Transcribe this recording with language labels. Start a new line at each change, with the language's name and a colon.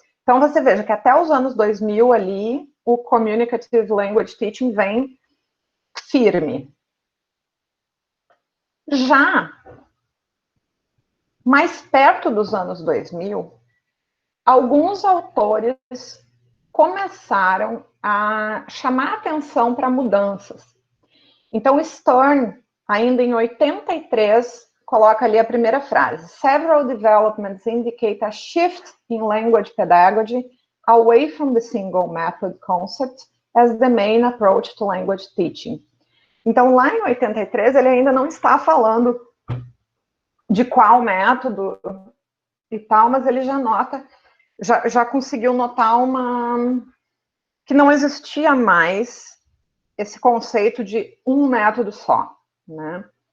Portuguese: Então você veja que até os anos 2000 ali, o Communicative Language Teaching vem firme. Já mais perto dos anos 2000, alguns autores começaram a chamar atenção para mudanças. Então, Stern, ainda em 83, coloca ali a primeira frase:
English: Several developments indicate a shift in language pedagogy away from the single method concept as the main approach to language teaching.
Portuguese: Então, lá em 83, ele ainda não está falando de qual método e tal, mas ele já nota, já conseguiu notar que não existia mais esse conceito de um método só, né?